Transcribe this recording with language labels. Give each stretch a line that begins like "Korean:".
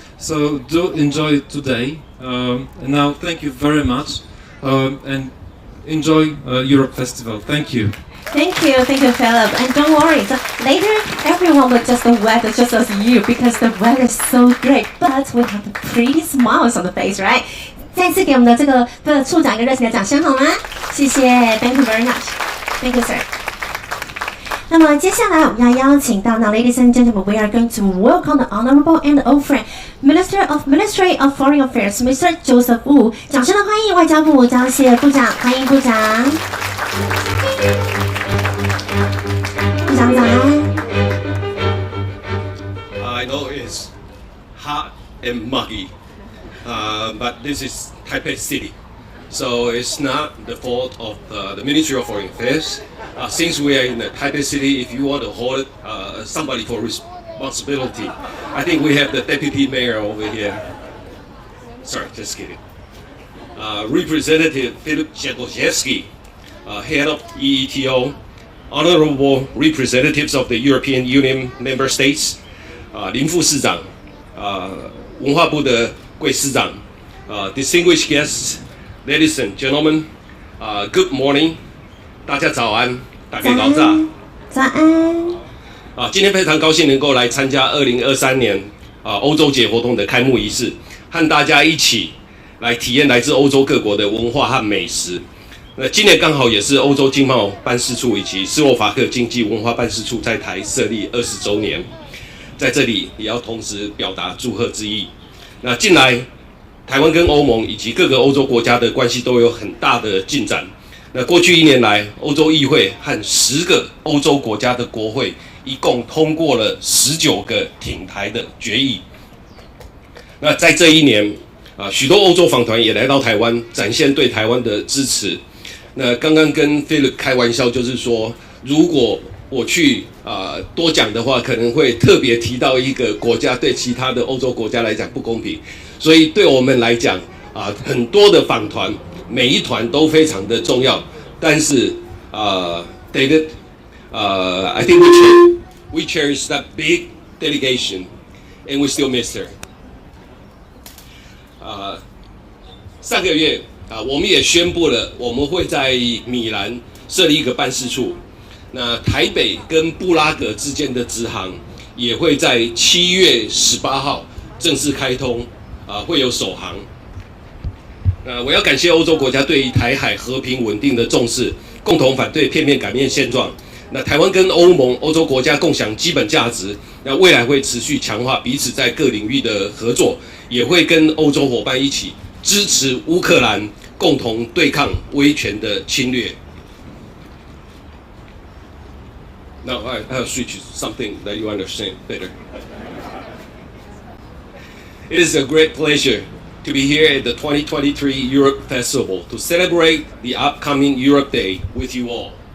English: So do enjoy it today. And now, thank you very much. And enjoy Europe Festival. Thank you. Thank you, Philip. And don't worry, so later everyone will just weather just as you because the weather is so great. But we have pretty smiles on the face, right?
Chinese: 再次给我们的这个处长一个热情的掌声好吗？谢谢
English: ，Thank you very much. Thank you, sir.
Chinese: 那么接下来我们要邀请到呢
English: ，Ladies and gentlemen, we are going to welcome the honorable and old friend, Ministry of Foreign Affairs, Mr. Joseph Wu.
Chinese: 掌声的欢迎外交部张燮部长，欢迎部长。部长早安。
English: I know it's hot and muggy, but this is Taipei City, so it's not the fault of the Ministry of Foreign Affairs. Since we are in the Taipei City, if you want to hold somebody for responsibility, I think we have the Deputy Mayor over here. Sorry, just kidding. Representative Philip Jagoszewski, head of EETO, honorable representatives of the European Union member states,
Chinese: 林副市长，文化部的贵市长，
English: distinguished guests, ladies and gentlemen, good morning.
Chinese: 大家早安，大家早上。早安。今天非常高兴能够来参加2023年欧洲节活动的开幕仪式，和大家一起来体验来自欧洲各国的文化和美食。那今年刚好也是欧洲经贸办事处以及斯洛伐克经济文化办事处在台设立20周年，在这里也要同时表达祝贺之意。那近来台湾跟欧盟以及各个欧洲国家的关系都有很大的进展。那过去1年来，欧洲议会和10个欧洲国家的国会一共通过了19个挺台的决议。那在这1年，许多欧洲访团也来到台湾，展现对台湾的支持。那刚刚跟 Philip 开玩笑，就是说，如果我去多讲的话，可能会特别提到一个国家，对其他的欧洲国家来讲不公平。所以对我们来讲很多的访团，每一团都非常的重要。但是
English: David, I think we cherish that big delegation, and we still miss her.
Chinese: 上个月我们也宣布了，我们会在米兰设立一个办事处。那台北跟布拉格之间的直航也会在7月18号正式开通，会有首航。我要感谢欧洲国家对于台海和平稳定的重视，共同反对片面改变现状。那台湾跟欧盟、欧洲国家共享基本价值，那未来会持续强化彼此在各领域的合作，也会跟欧洲伙伴一起支持乌克兰，共同对抗威权的侵略。
English: Now I'll switch to something that you understand better. It is a great pleasure to be here at the 2023 Europe Festival to celebrate the upcoming Europe Day with you all.